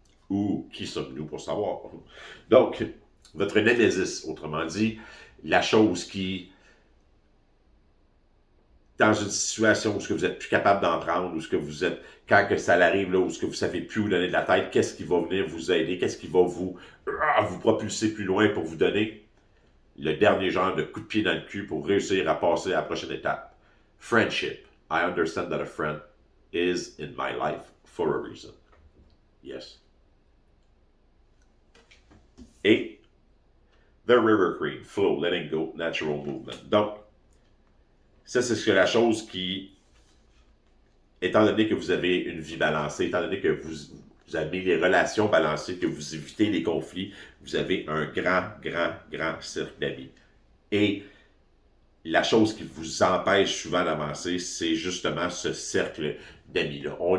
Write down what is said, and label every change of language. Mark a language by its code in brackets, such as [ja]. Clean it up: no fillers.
[fr] Ou qui sommes-nous pour savoir? Donc, votre némésis, autrement dit, la chose qui, dans une situation où ce que vous êtes plus capable d'en prendre, où ce que vous êtes, quand que ça arrive, là, où ce que vous savez plus où donner de la tête, qu'est-ce qui va venir vous aider, qu'est-ce qui va vous propulser plus loin pour vous donner le dernier genre de coup de pied dans le cul pour réussir à passer à la prochaine étape. [en] Friendship. I understand that a friend is in my life for a reason. Yes. Et The River Queen, flow, letting go, natural movement. [fr] Donc, ça, c'est la chose qui, étant donné que vous avez une vie balancée, étant donné que vous avez les relations balancées, que vous évitez les conflits, vous avez un grand cercle d'amis. Et la chose qui vous empêche souvent d'avancer, c'est justement ce cercle d'amis-là.